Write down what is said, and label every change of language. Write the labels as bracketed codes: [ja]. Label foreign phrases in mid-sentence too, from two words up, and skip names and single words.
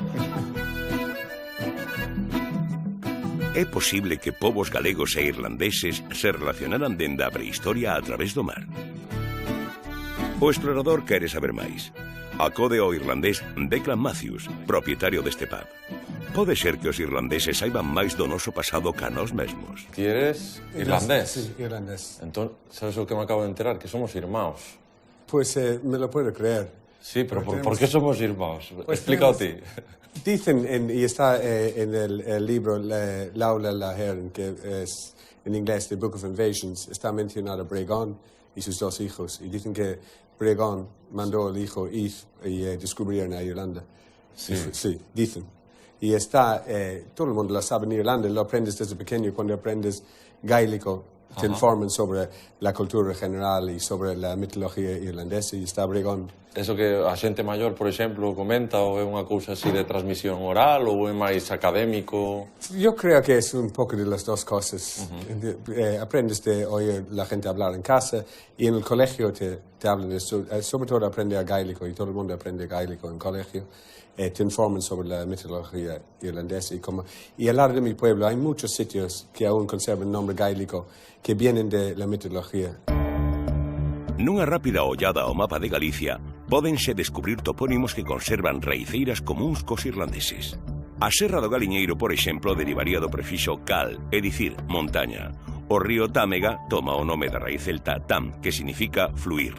[gl] É posible que povos galegos e irlandeses se relacionaran dende a prehistoria a través do mar. O explorador quere saber máis. Acode ao irlandés Declan Matthews, propietario deste pub. Pode ser que os irlandeses saiban máis do noso pasado ca nós mesmos. Ti eres irlandés? [es] Sí, irlandés. [gl] Entón, sabes o que me acabo de enterar? Que somos irmãos. [es] Pues me lo puedo creer. Sí, pero ¿por qué somos irmãos? Pues explícalo ti. Dicen, y está en el libro Laula Lahern, que es en inglés The Book of Invasions, está mencionado Breogán y sus dos hijos. Y dicen que Breogán mandó al hijo Eve y descubrieron a Irlanda. Sí. Sí, dicen. Y está, todo el mundo lo sabe en Irlanda, lo aprendes desde pequeño, cuando aprendes gaélico, te informan sobre la cultura general y sobre la mitología irlandesa, y está Breogán [gl] Eso que a xente maior, por exemplo, comenta, ou é unha cousa así de transmisión oral, ou é máis académico? [es] Yo creo que es un poco de las dos cosas. Aprendes de oír la gente hablar en casa y en el colegio te hablan de eso. Sobre todo aprende a gaélico y todo el mundo aprende gaélico en colegio. Te informan sobre la mitología irlandesa y al lado de mi pueblo hay muchos sitios que aún conservan el nombre gaélico que vienen de la mitología. [gl] Nunha rápida ollada ao mapa de Galicia, pódense descubrir topónimos que conservan raiceiras comúns cos irlandeses. A Serra do Galiñeiro, por exemplo, derivaría do prefixo cal, é dicir, montaña. O río Támega toma o nome da raíz celta tam, que significa fluir.